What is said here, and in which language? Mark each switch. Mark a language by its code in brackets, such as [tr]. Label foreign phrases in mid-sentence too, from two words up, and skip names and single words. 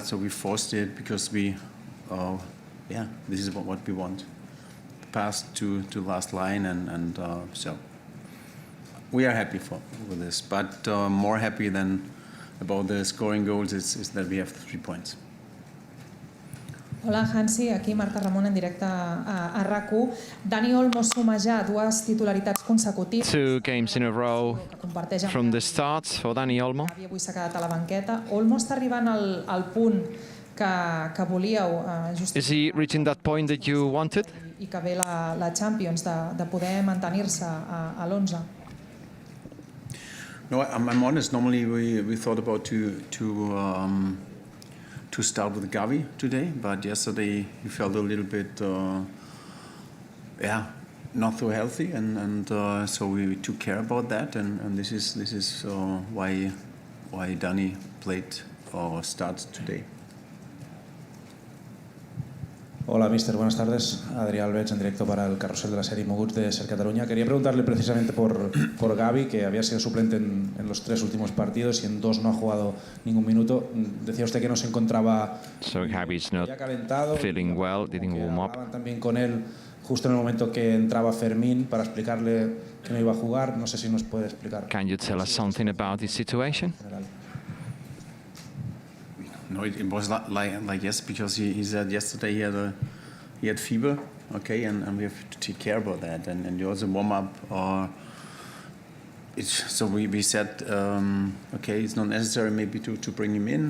[en] So we forced it because we, this is what we want, pass to last line, and so we are happy with this. But more happy than about the scoring goals is that we have 3 points. [ca] Hola, Hansi. Aquí Marta Ramon en directe a RAC1. Dani Olmo suma ja 2 titularitats consecutives. [en] 2 games in a row from the start for Dani Olmo. [ca] Avui s'ha quedat a la banqueta. Olmo està arribant al punt que volíeu. [en] Is he reaching that point that you wanted? [ca] I que ve la Champions, de poder mantenir-se a l'11. [en] No, I'm honest. Normally we thought about to start with Gavi today, but yesterday he felt a little bit, not so healthy, and so we took care about that, and this is why Dani played or starts today. [es] Hola, mister. Buenas tardes. Adrià Alves, en directo para el carrusel de la serie Moguts de Ser Cataluña. Quería preguntarle precisamente por Gavi, que había sido suplente en los 3 últimos partidos y en 2 no ha jugado ningún minuto. Decía usted que no se encontraba not calentado. [en] Feeling well, didn't warm up. [es] Hablaban también con él justo en el momento que entraba Fermín para explicarle que no iba a jugar. No sé si nos puede explicar. [en] Can you tell us something about this situation? No, it was like yes, because he said yesterday he had fever, okay, and we have to take care about that, and you also warm up. So we said, okay, it's not necessary maybe to bring him in.